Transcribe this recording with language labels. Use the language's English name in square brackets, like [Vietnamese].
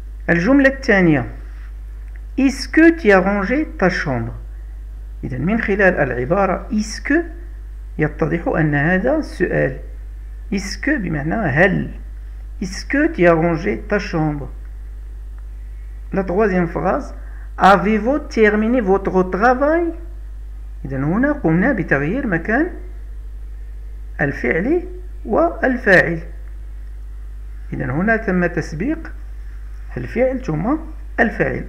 [Arabic] الجملة الثانية [French] Est-ce que tu as rangé ta chambre؟ [Arabic] إذن من خلال العبارة [French] Est-ce que [Arabic] يتضح أن هذا سؤال. [French] Est-ce que [Arabic] بمعنى هل. [French] Est-ce que tu as rangé ta chambre? La troisième phrase Avez-vous terminé votre travail؟ [Arabic] إذن هنا قمنا بتغيير مكان الفعل والفاعل. إذن هنا تم تسبيق الفعل ثم الفاعل.